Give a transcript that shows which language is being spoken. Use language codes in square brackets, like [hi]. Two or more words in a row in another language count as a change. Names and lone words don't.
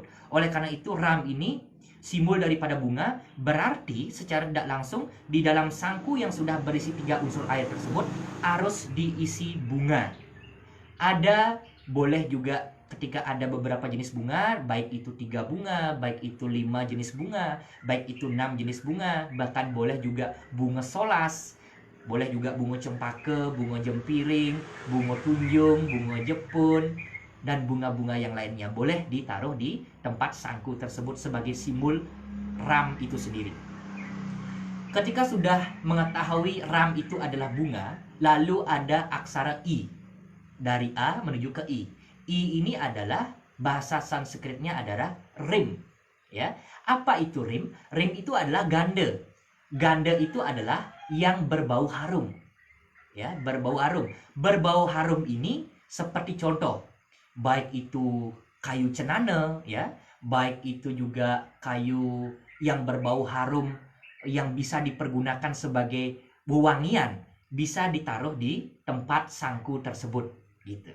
[id] Oleh karena itu ram ini simbol daripada bunga, berarti secara tidak langsung di dalam sangku yang sudah berisi 3 unsur air tersebut harus diisi bunga. Ada boleh juga ketika ada beberapa jenis bunga, baik itu 3 bunga, baik itu 5 jenis bunga, baik itu 6 jenis bunga, bahkan boleh juga bunga solas, boleh juga bunga cempaka, bunga jempiring, bunga tunjung, bunga jepun, dan bunga-bunga yang lainnya boleh ditaruh di tempat sangku tersebut sebagai simbol ram itu sendiri. Ketika sudah mengetahui ram itu adalah bunga, lalu ada aksara I. Dari A menuju ke I. I ini adalah bahasa Sanskritnya adalah rim, ya. Apa itu rim? Rim itu adalah ganda. Ganda itu adalah yang berbau harum, ya, berbau harum. Berbau harum ini seperti contoh, baik itu kayu cenana, ya, baik itu juga kayu yang berbau harum yang bisa dipergunakan sebagai wewangian, bisa ditaruh di tempat sangku tersebut, gitu.